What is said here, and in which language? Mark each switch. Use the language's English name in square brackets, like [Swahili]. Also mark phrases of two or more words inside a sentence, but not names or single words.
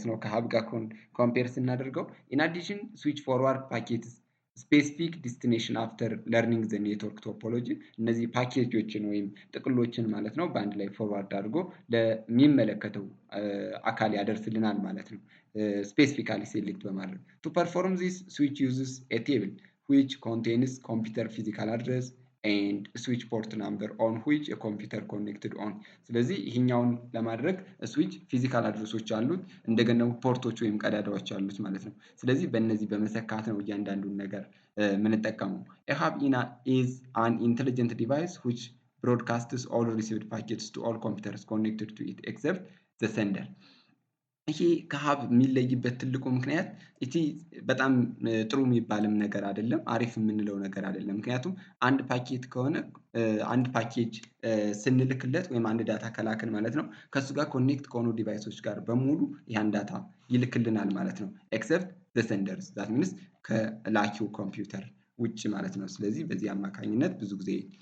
[Amharic] ነው ከሀብ ጋር ኮምፔር ስናደርገው። [English] in addition switch forward packets specific destination after learning the network topology። [Amharic] እነዚህ ፓኬጆችን ወይም ጥቅሎችን ማለት ነው በአንድ ላይ ፎርዋርድ አድርጎ ለሚመለከተው አካል ያደርስልናል ማለት ነው። [English] specifically select [Amharic] በማድረግ [English] to perform this switch uses a table which contains computer physical address and switch port number on which a computer connected on። [Amharic] ስለዚህ ይሄኛውን ለማድረግ ስዊች ፊዚካል አድረሶች አሉት እንደገና ፖርቶች ወይም ቀዳዳዎች አሉት ማለት ነው። ስለዚህ በእነዚህ በመሰካት ነው እያንዳንዱን ነገር የምንጠቀመው። [English] A hub is an intelligent device which broadcasts all received packets to all computers connected to it except the sender። [Amharic] ይሄ ከሀብ የሚለይበት ትልቁ ምክንያት እቲ በጣም ጥሩ የሚባልም ነገር አይደለም፣ አሪፍ የምንለው ነገር አይደለም። ምክንያቱም አንድ ፓኬት ከሆነ አንድ ፓኬጅ ስንልክለት ወይም አንድ ዳታ ከላክን ማለት ነው ከእሱ ጋር ኮኔክት ከሆኑ ዲቫይሶች ጋር በሙሉ ያን ዳታ ይልክልናል ማለት ነው። [English] except the senders that means [Amharic] ከላኪው ኮምፒውተር ውጭ ማለት ነው። ስለዚህ በዚህ አማካኝነት ብዙ ጊዜ